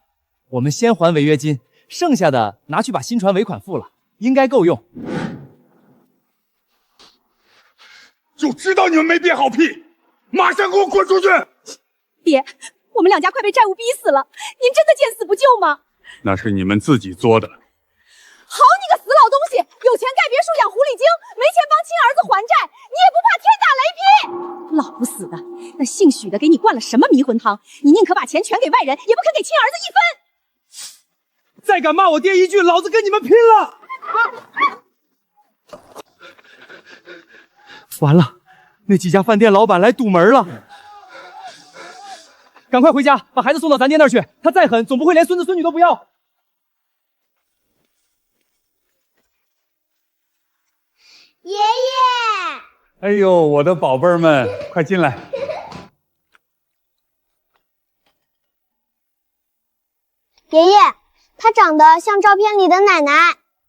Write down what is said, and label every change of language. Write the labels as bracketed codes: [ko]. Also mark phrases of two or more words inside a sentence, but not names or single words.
[zh] 我們先還違約金，剩下的拿去把新船尾款付了，應該夠用。就知道你們沒憋好屁，馬上給我滾出去！爹，我們兩家快被債務逼死了，您真的見死不救嗎？那是你們自己作的。好你個死老東西，有錢蓋別墅養狐狸精，沒錢幫親兒子還債，你也不怕天打雷劈？老不死的，那姓許的給你灌了什麼迷魂湯？你寧可把錢全給外人，也不肯給親兒子一分。再敢罵我爹一句，老子跟你們拼了！完了，那幾家飯店老闆來堵門了。趕快回家，把孩子送到咱爹那兒去。他再狠，總不會連孫子孫女都不要。爺爺，哎呦，我的寶貝兒們，快進來！爺爺，她長得像照片裡的奶奶。